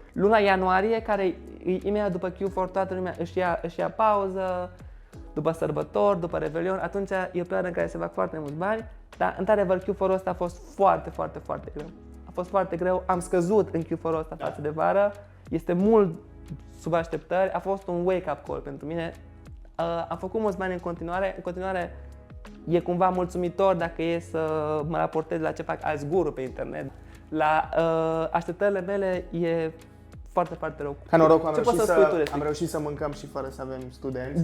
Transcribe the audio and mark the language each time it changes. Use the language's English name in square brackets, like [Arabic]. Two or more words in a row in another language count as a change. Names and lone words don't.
[Romanian] Luna ianuarie, care e imediat după Q4, toată lumea își ia pauză, după sărbători, după Revelion, atunci e o perioadă în care se fac foarte mulți bani, dar într-adevăr Q4-ul ăsta a fost foarte, foarte, foarte greu. A fost foarte greu, am scăzut în Q4-ul ăsta față de vară, este mult sub așteptări, a fost un wake-up call pentru mine. Am făcut mulți bani în continuare e cumva mulțumitor dacă e să mă raportez la ce fac alți guru pe internet. La așteptările mele e foarte, foarte rău. Ca noroc, am reușit să mâncăm și fără să avem studenți.